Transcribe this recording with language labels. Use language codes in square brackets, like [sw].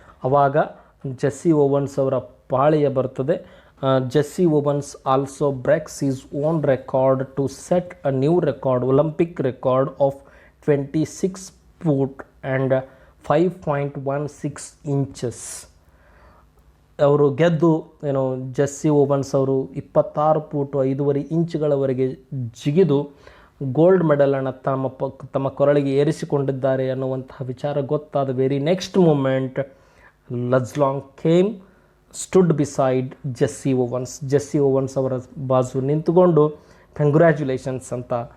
[kn] ಆವಾಗ Jessie ovens ಅವರ ಪಾಳಿಯ ಬರ್ತದೆ. [en] Jesse Owens also breaks his own record to set a new record, Olympic record of 26 foot and 5.16 inches. [kn] ಅವರು ಗೆದ್ದು Jessie ovens ಅವರು 26 foot 5.5 ಇಂಚುಗಳವರೆಗೆ ಜಿಗಿದು gold ಮೆಡಲನ್ನು ತಮ್ಮ ಕೊರಳಿಗೆ ಏರಿಸಿಕೊಂಡಿದ್ದಾರೆ ಅನ್ನುವಂತಹ ವಿಚಾರ ಗೊತ್ತಾದ [en] very next moment Luz Long came stood beside [kn] Jessie ovens. Jessie ovens ಅವರ ಬಾಜು ನಿಂತುಕೊಂಡು ಕಂಗ್ರ್ಯಾಚುಲೇಷನ್ಸ್ ಅಂತ